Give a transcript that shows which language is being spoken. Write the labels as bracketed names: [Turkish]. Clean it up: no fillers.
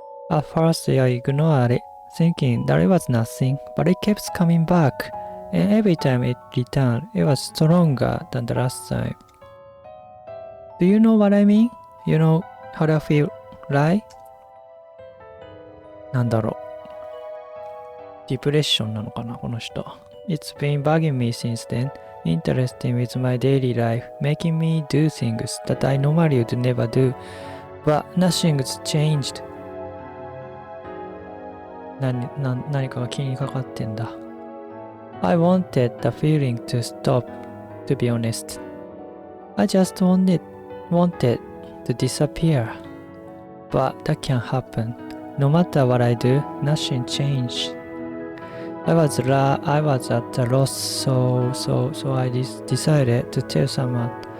[English] At first, I ignored it, thinking that it was nothing, but it kept coming back, and every time it returned, it was stronger than the last time. Do you know what I mean? You know how I feel, right? [Japanese] なんだろう。ディプレッションなのかな、この人。 [English] It's been bugging me since then, interesting with my daily life, making me do things that I normally would never do, but nothing's changed. [Japanese] 何かが気にかかってんだ。 [English] I wanted the feeling to stop, to be honest. I just wanted to disappear. But that can't happen. No matter what I do, nothing changed. I was at a loss, so I decided to tell someone.